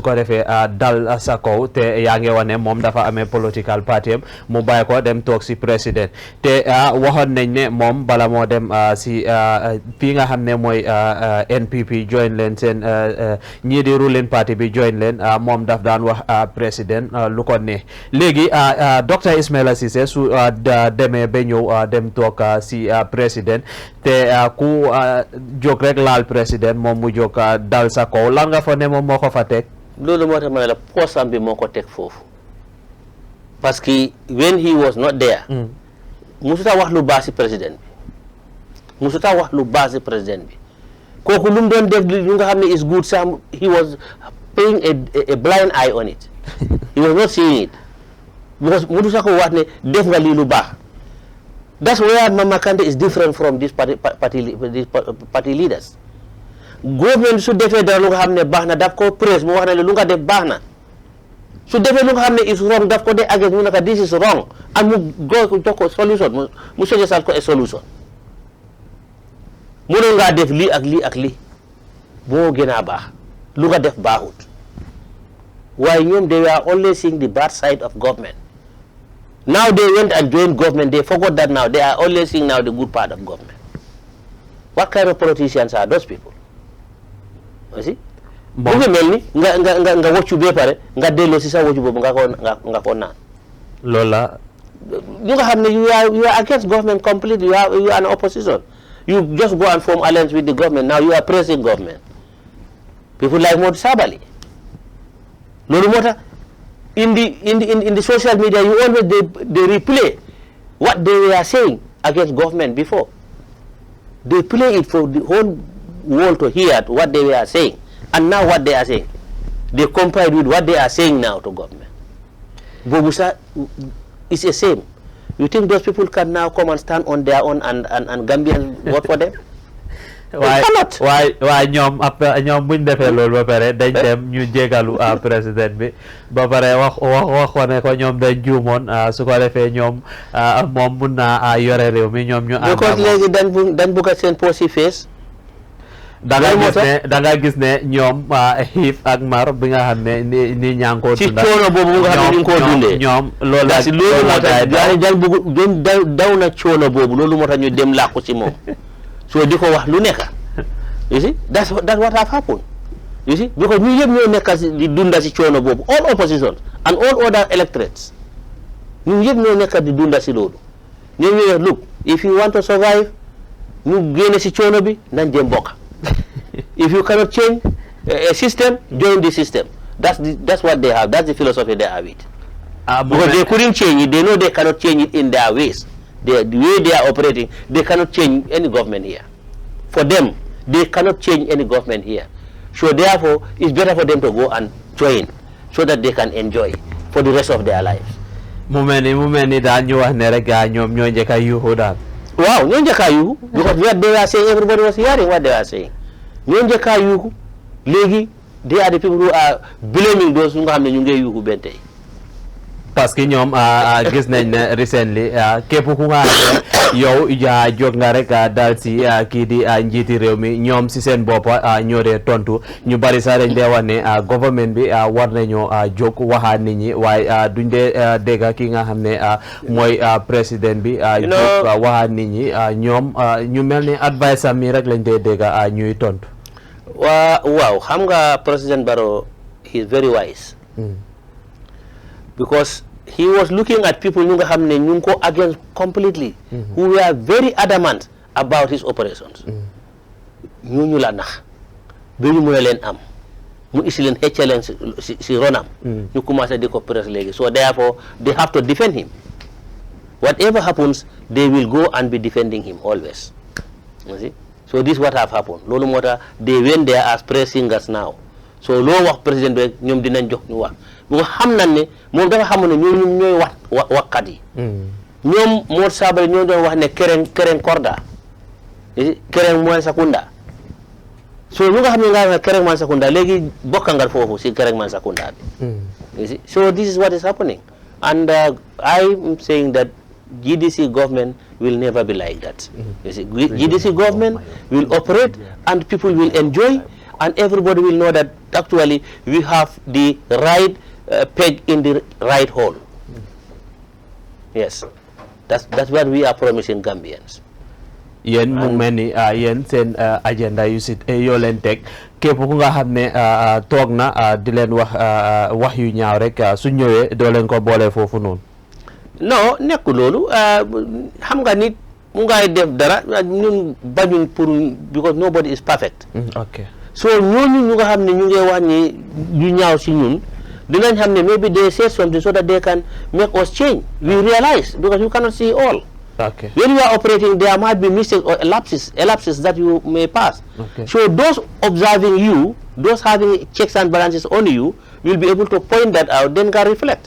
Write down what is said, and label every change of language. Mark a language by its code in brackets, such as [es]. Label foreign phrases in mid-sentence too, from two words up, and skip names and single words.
[wo] ko defee dal sa kaw te yaa ngi wax ne moom dafa amee [en] political party [wo] am mu bàyyi ko dem toog si président te waxoon nañ ne moom bala moo dem si fii nga xam ne mooy NPP join leen seen ñii di ruling party bi join leen moom daf daan wax président lu ko ne léegi docteur Ismaila Ceesay su demee ba ñëw dem toog si président te ku jóg rek laal président moom mu jóg dal sa kaw lan nga fa ne moom moo ko fa teg. loolu moo tax ma ne la poosam bi moo ko teg foofu [fr] parce que [en] when he was not there. [wo] musuta wax lu baax si président bi musuta wax lu baax si président bi kooku lu mu doon def lu nga xam ne [en] is good [wo] sam [en] he was paying a blind eye on it. He was not seeing it. [wo] Because musuta ko wax ne def nga lii lu baax. [en] That's where Mama Kandeh is different from these party leaders. [wo] Government su defee dara lu nga xam ne baax na daf ko praise mu wax ne lu nga def baax na su defee lu nga xam ne [en] is wrong [wo] daf ko dee against mu naka [en] this is wrong [wo] and mu go jox ko solution mu suggestal ko [en] a solution [wo] mënoon ngaa def lii ak lii ak lii boo gën a baax lu nga def baaxut waaye ñoom [en] they were always seeing the bad side of government. Now they went and joined government. They forgot that now. They are always seeing now the good part of government. What kind of politicians are those people? You see? [wo] Bu ngi mel ni nga woccu be pare nga delloo si sa woccu boobu nga ko naan. loolu la. ñu nga xam ne [en] you are against government completely. You are an opposition. You just go and form alliance with the government. Now you are praising government. People like Modou Sabally. [wo] Loolu moo tax [en] in the social media, you always they replay what they were saying against government before. They play it for the whole world to hear what they were saying, and now what they are saying. They compare with what they are saying now to government. Bobusa is a shame. You think those people can now come and stand on their own and Gambians vote for them? [wo] waaye ñoom buñ defee loolu ba pare dañ dem ñu jégalu président bi ba pare wax ko ne ko ñoom dañ juumoon su ko defee ñoom moom mun na yore réew mi ñoom ñu because léegi dañ bugg a seen posi face da nga gis ne ñoom xiif ak mar bi nga xam ne ni ñaa ngi koo dunda ci coono boobu nga xam ne ñu ngi koo dundee ñoom loolu moo tax daw na coono boobu loolu moo tax ñu dem làqu ci moom so di ko wax lu nekk [en] you see that's what have happened you see because [wo] ñu yëpp ñoo nekk di dunda si coono boobu [en] all opposition and all other electorates [wo] ñu yëpp ñoo nekk di dunda si loolu ñoo ñëwee [en] look if you want to survive [wo] ñu génne si coono bi nañ jëm bokk [en] if you cannot change a system join the system that's what they have, that's the philosophy they have it because they couldn't change it, they know they cannot change it in their ways. The way they are operating, they cannot change any government here. For them, they cannot change any government here. So therefore, it's better for them to go and join so that they can enjoy for the rest of their lives. [wo] Mumeni daal ñu wax ne rek ñoom ñoo njëkk a yuuxu daal. Waaw ñoo njëkk a yuuxu [en] because what they were saying, everybody was hearing what they were saying. [wo] ñoo njëkk a yuuxu léegi [en] they are the people who are blaming those who [wo] nga xam ne ñu ngi yuuxu benn tey. parce que ñoom gis nañ ne recently képp ku nga xam ne yow jóg nga rek daal si kii di njiiti réew mi ñoom si seen bopp ñoo dee tontu ñu bari sax dañ dee wax ne government bi war nañoo jóg waxaat nit ñi waaye duñ dee dégg ki nga xam ne mooy président bi jóg waxaat nit ñi ñoom ñu mel ni advice am mi rek lañ dee dégg ñuy tontu. waaw xam nga [en] président Barrow he is very wise. Because he was looking at people who were against completely, who were very adamant about his operations. [wo] Ñu la nax ba ñu mëna leen am mu isi leen xéccalen ci ronam ñu commencé di ko press léegi, [en] so therefore they have to defend him. Whatever happens, they will go and be defending him always. You see? So this is what have happened. [wo] Lolu mota [en] they went there as press singers now. [wo] So lo wax président bi ñom dinañ jox ñu wax. Bu xam nañ ne moom dafa xamoon ne ñoom ñooy waxkat yi. ñoom Modou Sabally ñoo doon wax ne kereng korda kereng mooy sakunda. So ñu nga xam ne nga wax kereng man sakunda léegi bokk nga foofu si kereng man sakunda bi. [en] So this is what is happening, and I am saying that GDC government will never be like that. You see, GDC government will operate and people will enjoy, and everybody will know that actually we have the right peg in the right hole. Yes, that's what we are promising Gambians. [wo] Yen mu mel ni yéen seen agenda yu si yoo leen teg képp ku nga xam ne toog na di leen wax yu ñaaw rek su ñëwee doo leen ko boole foofu noonu. Non nekku loolu xam nga nit mu ngay def dara ñun bañuñ pour because nobody is perfect. [en] Okay. [wo] So ñooñu ñu nga xam ne ñu ngi wax ni ñu ñaaw si ñun dinañ xam ne [en] maybe they say something so that they can make us change. We realize because you cannot see all. Okay. When you are operating, there might be mistakes or elapses that you may pass. Okay. So those observing you, those having checks and balances on you, will be able to point that out, then can reflect.